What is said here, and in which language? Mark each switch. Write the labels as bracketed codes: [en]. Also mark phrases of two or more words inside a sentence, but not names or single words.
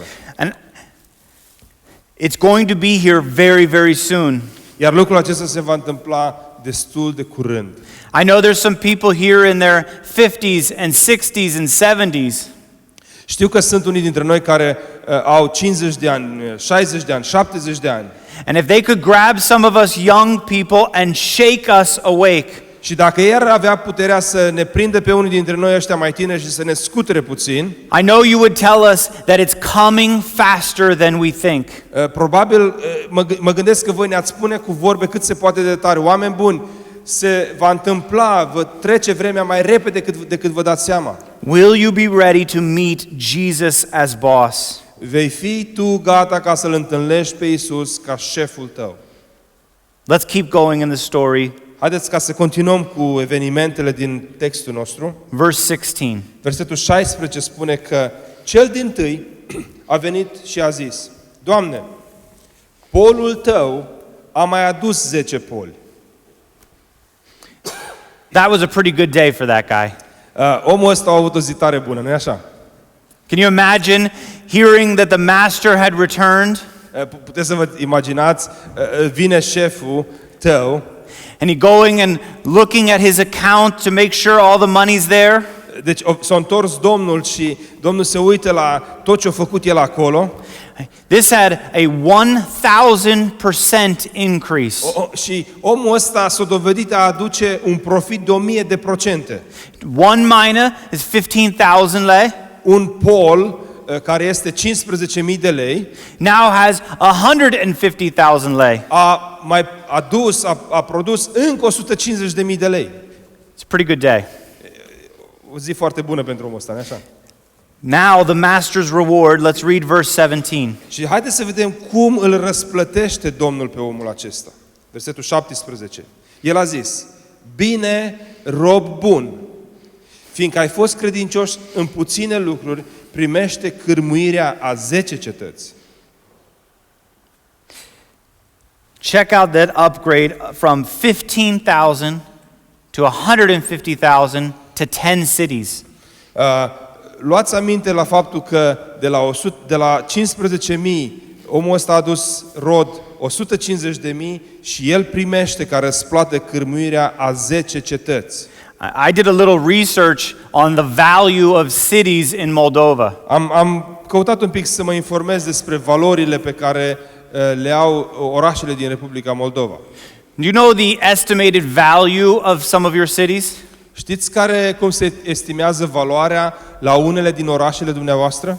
[en] And it's going to be here very, very soon. [ro] Iar lucrul acesta se va întâmpla destul de curând. [en] I know there's some people here in their 50s and 60s and 70s. [ro] Știu că sunt unii dintre noi care au 50 de ani, 60 de ani, 70 de ani. [en] And if they could grab some of us young people and shake us awake. [ro] Și dacă ei ar avea puterea să ne prindă pe unii dintre noi ăștia mai tineri și să ne scutere puțin, [en] I know you would tell us that it's coming faster than we think. [ro] probabil mă gândesc că voi ne-ați spune cu vorbe cât se poate de tare. Oameni buni, se va întâmpla, vă trece vremea mai repede decât vă dați seama. [en] Will you be ready to meet Jesus as boss? [ro] Vei fi tu gata ca să-L întâlnești pe Iisus ca șeful tău. [en] Let's keep going in the story. [ro] Haideți ca să continuăm cu evenimentele din textul nostru. [en] Verse 16. [ro] Versetul 16 spune că cel dintâi a venit și a zis: Doamne, polul tău a mai adus 10 poli. [en] That was a pretty good day for that guy. [ro] Omul ăsta a avut o zi tare bună, nu-i așa? [en] Can you imagine hearing that the master had returned? [ro] Puteți să vă imaginați, vine șeful tău [en] And he going and looking at his account to make sure all the money's there. [ro] Deci s-a întors Domnul și Domnul se uită la tot ce a făcut el acolo. [en] This had a 1000% increase. [ro] Și omul ăsta s-a dovedit a aduce un profit de 1000%. [en] One mina is 15,000 lei. [ro] Un pol care este 15.000 de lei [en] Now has 150,000 lei. [ro] a produs încă 150.000 de lei. [en] It's a pretty good day. [ro] O zi foarte bună pentru omul ăsta, nu așa? [en] Now the master's reward, let's read verse 17. [ro] Și haideți să vedem cum îl răsplătește Domnul pe omul acesta. Versetul 17. El a zis: bine, rob bun, fiindcă ai fost credincios în puține lucruri, primește cârmuirea a 10 cetăți. [en] Check out that upgrade from 15,000 to 150,000 to 10 cities. [ro] Luați aminte la faptul că de la 15.000 omul ăsta a adus rod 150.000 și el primește ca răsplată cârmuirea a 10 cetăți. [en] I did a little research on the value of cities in Moldova. [ro] Am căutat un pic să mă informez despre valorile pe care le au orașele din Republica Moldova. [en] Do you know the estimated value of some of your cities? [ro] Știți cum se estimează valoarea la unele din orașele dumneavoastră?